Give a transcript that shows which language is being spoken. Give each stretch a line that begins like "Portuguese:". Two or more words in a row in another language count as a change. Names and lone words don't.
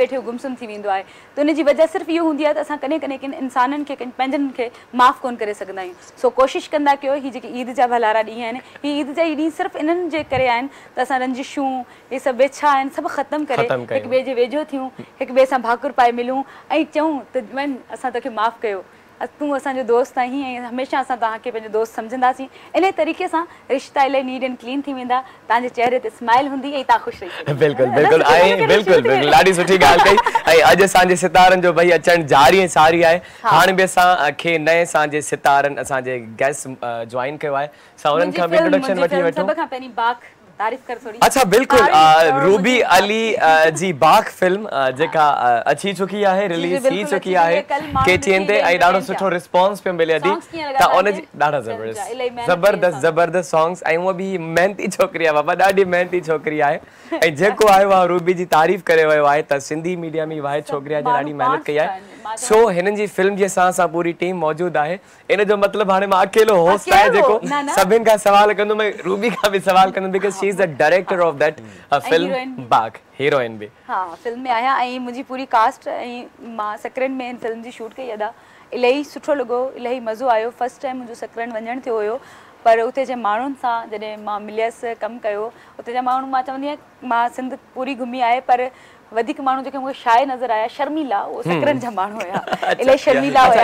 Sindhi: वेठे गुमसुम थी वेंदो आहे त उनजी वजह सिर्फ़ु इहो हूंदी आहे त असां कॾहिं कॾहिं किन इंसाननि खे पंहिंजनि खे माफ़ु कोन करे सघंदा आहियूं सो कोशिशि कंदा कयो हीअ जेके ईद जा भलारा ॾींहं आहिनि हीअ ईद जा ॾींहं सिर्फ़ु इन्हनि जे करे आहिनि त असां रंजिशूं इहे सभु वेछा आहिनि सभु ख़तमु करे हिक ॿिए जे वेझो थियूं हिक ॿिए सां भाकुर पाए मिलूं ऐं चऊं त वञ असां तोखे माफ़ु कयो तूं असांजो दोस्त आहीं ऐं हमेशह असां तव्हांखे पंहिंजो दोस्त सम्झंदासीं इन तरीक़े सां रिश्ता इलाही
English: neat and clean
Sindhi: थी वेंदा तव्हांजे चहिरे ते स्माइल हूंदी ऐं तव्हां ख़ुशि रही बिल्कुलु बिल्कुलु ऐं बिल्कुलु बिल्कुलु ॾाढी सुठी ॻाल्हि कई ऐं अॼु असांजे सितारनि जो भई अचणु जारी ऐं सारी आहे हाणे बि असांखे नए असांजे सितारनि असांजे गेस्ट जॉइन कयो आहे असां उन्हनि खां बि इंट्रोडक्शन वठी वठूं सभ खां पहिरीं बाग़ तारीफ़ कर थोड़ी अच्छा बिल्कुल रूबी अली जी बाग़ फिल्म जेका अची चुकी आहे रिलीज थी चुकी आहे केटीएन ते ऐं ॾाढो सुठो रिस्पॉन्स पियो मिले थी त उन जी ॾाढा ज़बरदस्त ज़बरदस्त सॉन्ग्स ऐं उहा बि मेहनती छोकिरी आहे बाबा ॾाढी मेहनती छोकिरी आहे ऐं जेको आहे उहा रूबी जी तारीफ़ करे वियो आहे त सिंधी मीडिया में वाहिद छोकिरी आहे ॾाढी महिनत कई आहे सो हिननि जी फिल्म जी असां पूरी टीम मौजूदु आहे इन जो मतिलबु हाणे मां अकेलो होस्ट आहियां जेको सभिनि खां सवाल कंदुमि रूबी खां बि सवाल कंदुमि
English: because she is the director of that film
Sindhi: बाग़ हीरोइन बि हाँ फिल्म में आहियां ऐं मुंहिंजी पूरी कास्ट ऐं मां सकरन में फिल्म जी शूट कई अदा इलाही सुठो लॻो इलाही मज़ो आयो
English: first time
Sindhi: मुंहिंजो सकरन वञणु थियो हुयो पर उते जे माण्हुनि सां जॾहिं मां मिलियसि कमु कयो उते जा माण्हू मां चवंदी आहियां मां सिंध पूरी घुमी आहे पर वधिक माण्हू जेके मूंखे शाय नज़र आया शर्मिला उहो सकरन जा माण्हू हुया इलाही शर्मिला हुया